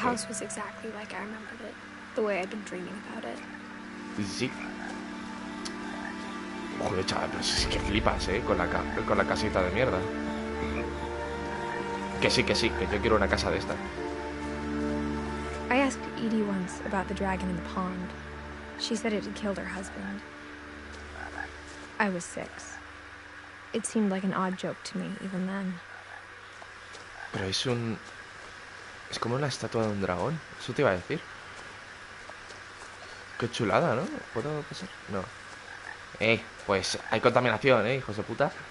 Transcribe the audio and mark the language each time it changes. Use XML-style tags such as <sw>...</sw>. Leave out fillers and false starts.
<en>house was exactly like I remembered it, the way I'd been dreaming about it.</en> <es>Sí. Joder, chaval, pero es que flipas, con la casita de mierda. Que sí, que yo quiero una casa de esta.</es> <en>I asked Edie once about the dragon in the pond. She said it had killed her husband. I was 6. It seemed like an odd joke to me, even then.</en> <es>Pero es como una estatua de un dragón. Eso te iba a decir. Qué chulada, ¿no? ¿Puedo pasar? No. Pues hay contaminación, hijos de puta.</es>